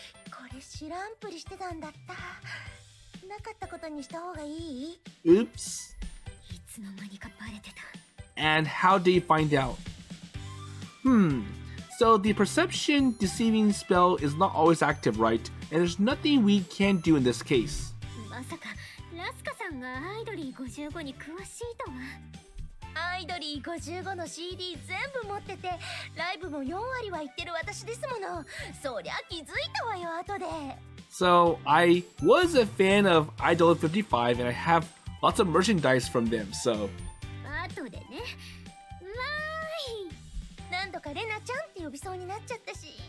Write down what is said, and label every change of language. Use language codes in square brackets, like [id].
[ja] これ知らんぷりしてたんだった。なかったことにした方がいい？ [en] Oops. [ja] いつの間にかバレてた。 [en] And how did you find out? So the perception deceiving spell is not always active, right? And there's nothing we can do in this case. [ja] まさかラスカさんがアイドリー55に詳しいとは。アイドリー55の CD 全部持ってて、ライブも4割は行ってる私ですもの。そりゃ気づいたわよ後で。 [en] So I was a fan of Idol 55 and I have lots of merchandise from them, so... [ja] 後でね。わーい。何度かレナちゃんって呼びそうになっちゃったし。